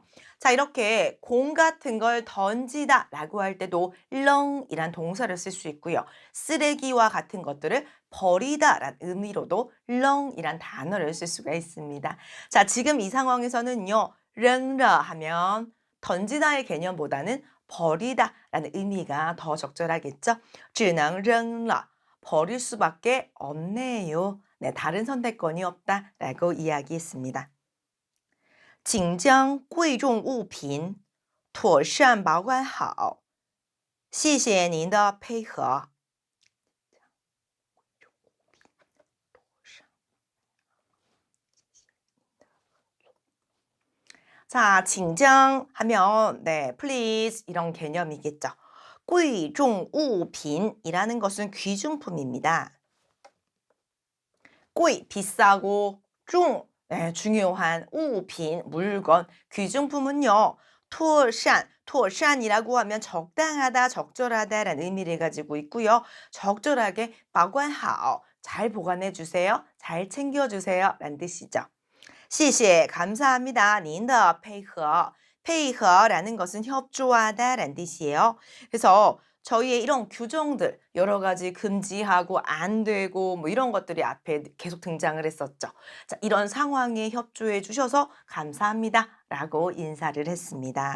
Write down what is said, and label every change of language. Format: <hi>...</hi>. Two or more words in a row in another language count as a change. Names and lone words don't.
<ko>자, 이렇게 공 같은 걸 던지다 라고 할 때도 렁이란 동사를 쓸 수 있고요. 쓰레기와 같은 것들을 버리다 라는 의미로도 렁이란 단어를 쓸 수가 있습니다. 자, 지금 이 상황에서는요. 렁러 하면 던지다의 개념보다는 버리다 라는 의미가 더 적절하겠죠.</ko> <zh>只能扔了.</zh> <ko>버릴 수밖에 없네요. 네, 다른 선택권이 없다라고 이야기했습니다.</ko> <zh>请将贵重物品妥善保管好， 谢谢您的配合.</zh> <ko>자,</ko> <zh>请将</zh> <ko>하면 네, please 이런 개념이겠죠.</ko> <zh>贵重物品</zh> <ko>이라는 것은 귀중품입니다. 贵 비싸고 重 네, 중요한 物品 물건 귀중품은요.</ko> <zh>妥善妥善</zh> <ko>이라고 하면 적당하다, 적절하다라는 의미를 가지고 있고요. 적절하게</ko> <zh>保管好</zh> <ko>잘 보관해 주세요. 잘 챙겨 주세요. 라는 뜻이죠. 谢谢 감사합니다.</ko> <zh>您的配合配合</zh> <ko>라는 것은 협조하다 라는 뜻이에요. 그래서 저희의 이런 규정들 여러 가지 금지하고 안 되고 뭐 이런 것들이 앞에 계속 등장을 했었죠. 자, 이런 상황에 협조해 주셔서 감사합니다 라고 인사를 했습니다.</ko>